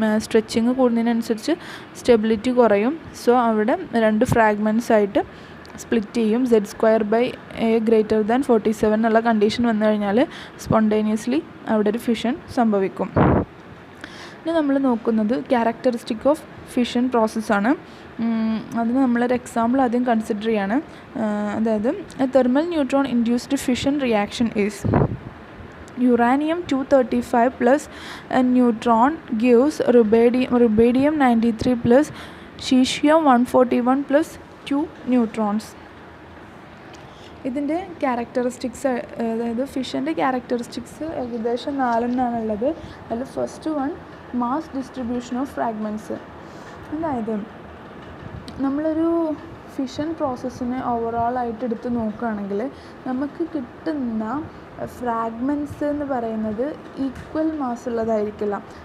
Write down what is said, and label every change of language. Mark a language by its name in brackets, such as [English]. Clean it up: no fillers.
[Malayalam] Stretching കൂടുന്നതിനനുസരിച്ച് stability കുറയും. So അവിടെ 2 ഫ്രാഗ്മെൻറ്റ്സ് ആയിട്ട് സ്പ്ലിറ്റ് ചെയ്യും. Z²/A ഗ്രേറ്റർ ദാൻ 47 എന്നുള്ള കണ്ടീഷൻ വന്നു കഴിഞ്ഞാൽ സ്പോണ്ടേനിയസ്ലി അവിടെ ഒരു ഫിഷൻ സംഭവിക്കും. ഇനി നമ്മൾ നോക്കുന്നത് ക്യാരക്ടറിസ്റ്റിക് ഓഫ് ഫിഷൻ പ്രോസസ്സാണ്. അതിന് നമ്മളൊരു എക്സാമ്പിൾ ആദ്യം കൺസിഡർ ചെയ്യാണ്. അതായത് [English] Thermal neutron induced fission reaction is uranium-235 plus a neutron gives rubidium-93 plus cesium-141 plus 2 neutrons. [Malayalam] ഇതിൻ്റെ ക്യാരക്ടറിസ്റ്റിക്സ്, അതായത് ഫിഷൻ്റെ ക്യാരക്ടറിസ്റ്റിക്സ് ഏകദേശം 4 ഉള്ളത്. അതിൽ first one mass distribution of fragments. അതായത് നമ്മളൊരു ഫിഷൻ പ്രോസസ്സിനെ ഓവറോളായിട്ട് എടുത്ത് നോക്കുകയാണെങ്കിൽ നമുക്ക് കിട്ടുന്ന ഫ്രാഗ്മെൻറ്റ്സ് എന്ന് പറയുന്നത് ഈക്വൽ മാസ് ഉള്ളതായിരിക്കില്ല.